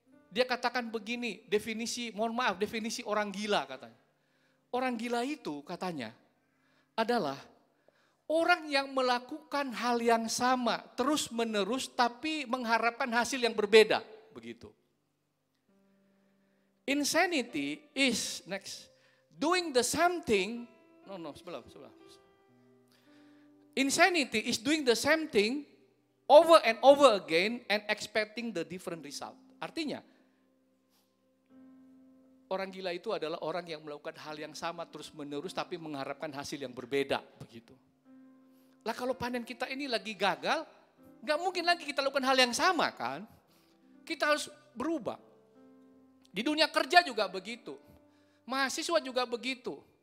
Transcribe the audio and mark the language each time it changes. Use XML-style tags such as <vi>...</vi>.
<id>Dia katakan begini, definisi orang gila katanya. Orang gila itu katanya adalah orang yang melakukan hal yang sama terus menerus tapi mengharapkan hasil yang berbeda, begitu.</id> <en>Insanity is doing the same thing. Sebelah. Insanity is doing the same thing over and over again and expecting the different result.</en> <id>Artinya, orang gila itu adalah orang yang melakukan hal yang sama terus menerus tapi mengharapkan hasil yang berbeda, begitu. Lah kalau panen kita ini lagi gagal, gak mungkin lagi kita lakukan hal yang sama kan. Kita harus berubah. Di dunia kerja juga begitu. Mahasiswa juga begitu.</id>